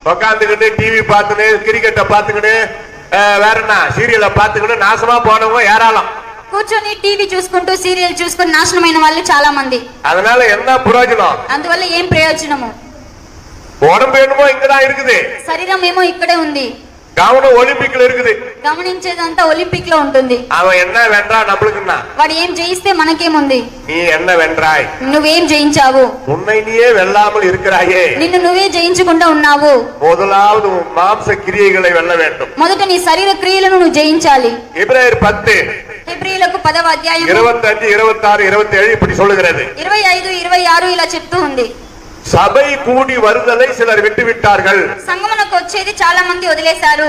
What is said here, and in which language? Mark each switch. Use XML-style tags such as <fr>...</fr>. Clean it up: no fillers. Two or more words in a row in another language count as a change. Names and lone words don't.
<ta>உக்காந்துக்கிட்டு டிவி பார்த்துன்னு கிரிக்கெட்டை பார்த்துக்கிட்டு வேற என்ன సీరియల్ பார்த்துக்கிட்டு நாசனமா போனவோ ஏராளம்</ta> <te>కూర్చొని టీవీ చూసుకుంటూ సీరియల్ చూసుకుని నాశనమైన వాళ్ళు చాలా మంది.</te> <ta>அதனால என்ன பிரயோஜனம்?</ta> <te>అందువల్ల ఏం ప్రయోజనము?</te> <ta>உடம்பு என்னமோ இங்கதான் இருக்குது,</ta> <te>శరీరం ఏమో ఇక్కడే ఉంది,</te> <ta>கவனம் ஒலிம்பிக்ல இருக்குது.</ta> <te>గమనించేదంతా ఒలింపిక్ లో ఉంటుంది.</te> <ta>அவன் என்ன வென்றா நம்மளுக்குன்னா,</ta> <te>వాడు ఏం జయిస్తే మనకేముంది?</te> <ta>நீ என்ன வென்றாய்?</ta> <te>నువ్వేం జయించావు?</te> <ta>உன்னை நீயே வெல்லாமல் இருக்கிறாயே.</ta> <te>నిన్ను నువ్వే జయించకుండా ఉన్నావు.</te> <ta>முதலாவது மாம்ச கிரியைகளை வெல்ல வேண்டும்.</ta> <te>మొదట నీ శరీర క్రియలను నువ్వు జయించాలి.</te> <ta>எபிரேயர் 10</ta> <te>హెబ్రీయులకు 10వ అధ్యాయం</te> <ta>25, 26, 27 இப்படி சொல்லுகிறது.</ta> <te>25, 26 ఇలా చెప్తూ ఉంది.</te> <ta>சபை கூடி வருதலை சிலர் விட்டு விட்டார்கள்.</ta> <te>సంగమునకు వచ్చేది చాలా మంది వదిలేశారు.</te>